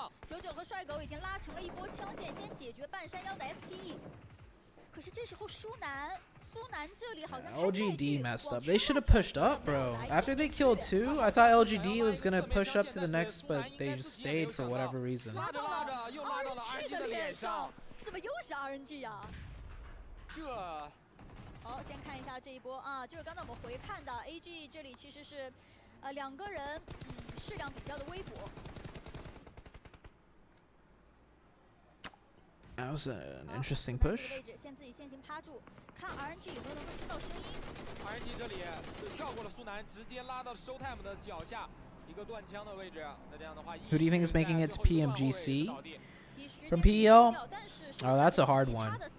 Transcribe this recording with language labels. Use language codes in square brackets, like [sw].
[zh] 99和帅狗已经拉成了一波枪线，先解决半山腰的 STE。可是这时候苏南这里好像 [en] LGD messed up. They should have pushed up, bro. After they killed 2, I thought LGD was gonna push up to the next, but they just stayed for whatever reason. [zh] 拉到了 RNG 的脸上，怎么又是 RNG 呀？好，先看一下这一波啊，就是刚才我们回看的 AG 这里其实是2个人，势量比较的微薄。 [en] That was an interesting push. [zh] 先自己先行趴住，看 RNG 有没有能够听到声音。 RNG 这里是跳过了苏南，直接拉到 Showtime 的脚下一个断枪的位置。那这样的话 [en] ，Who do you think is making it to PMGC from PEL? Oh, that's a hard one.